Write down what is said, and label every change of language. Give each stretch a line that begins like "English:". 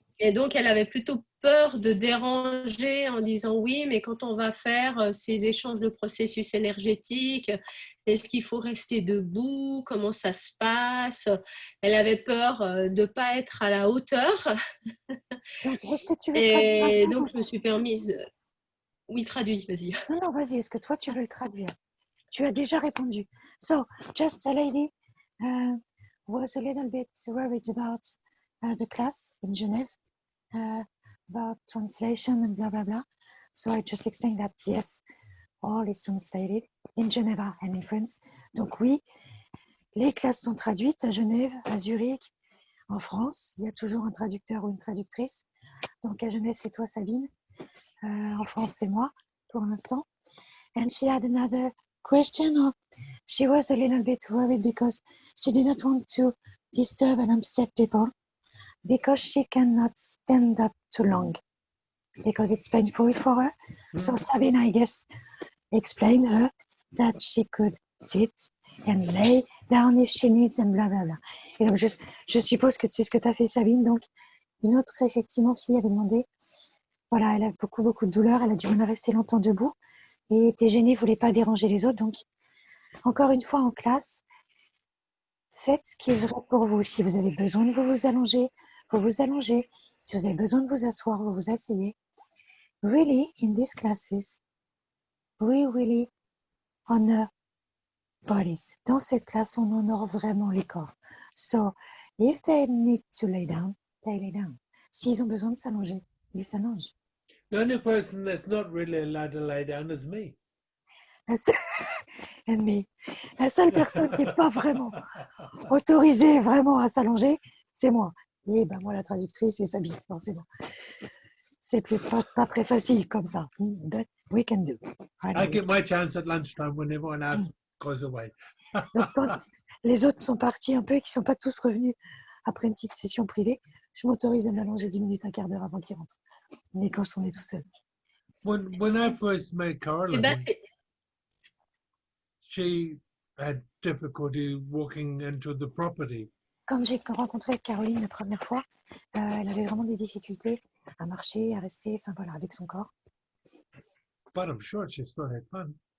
French: Et donc, elle avait plutôt peur de déranger en disant oui, mais quand on va faire ces échanges de processus énergétiques, est-ce qu'il faut rester debout? Comment ça se passe? Elle avait peur de ne pas être à la hauteur. Donc, est-ce que tu veux traduire un Et peu? donc, je me suis permise. Oui, traduit, vas-y. Non, non, vas-y, est-ce que toi, tu veux le traduire? Tu as déjà répondu.
English: So, just a lady was a little bit worried about the class in Genève, about translation and blah, blah, blah. So I just explained that, yes, all is translated in Geneva and in France.
French: Donc oui, les classes sont traduites à Genève, à Zurich, en France. Il y a toujours un traducteur ou une traductrice. Donc à Genève, c'est toi, Sabine. En France, c'est moi, pour l'instant.
English: And she had another question. She was a little bit worried because she did not want to disturb and upset people because she cannot stand up too long because it's painful for her. So Sabine, I guess, explained her that she could sit and lay down if she needs and blah blah blah.
French: Et donc je suppose que tu sais ce que tu as fait, Sabine. Donc une autre effectivement fille avait demandé, voilà, elle a beaucoup de douleur, elle a du mal à rester longtemps debout et était gênée, voulait pas déranger les autres. Donc encore une fois en classe, faites ce qui est vrai pour vous. Si vous avez besoin de vous allonger, vous vous allongez. Si vous avez besoin de vous asseoir, vous vous asseyez.
English: Really, in these classes, we really honor bodies.
French: Dans cette classe, on honore vraiment les corps.
English: So, if they need to lay down, they lay down.
French: S'ils ont besoin de s'allonger, ils s'allongent.
English: The only person that's not really allowed to lay down is me.
French: La seule personne qui n'est pas vraiment autorisée vraiment à s'allonger, c'est moi. Et ben moi, la traductrice, et Sabine, forcément. C'est pas très facile comme ça.
English: But we can do. I get my chance at lunchtime when everyone else goes away.
French: Donc quand les autres sont partis un peu et qu'ils ne sont pas tous revenus après une petite session privée, je m'autorise à m'allonger 10 minutes, un quart d'heure avant qu'ils rentrent. Mais quand on est tout seul.
English: When I first met Eh Caroline, ben, she had difficulty walking into the property.
French: Quand j'ai rencontré Caroline la première fois, elle avait vraiment des difficultés à marcher, à rester, enfin voilà, avec son corps.
English: But I'm sure she still had fun.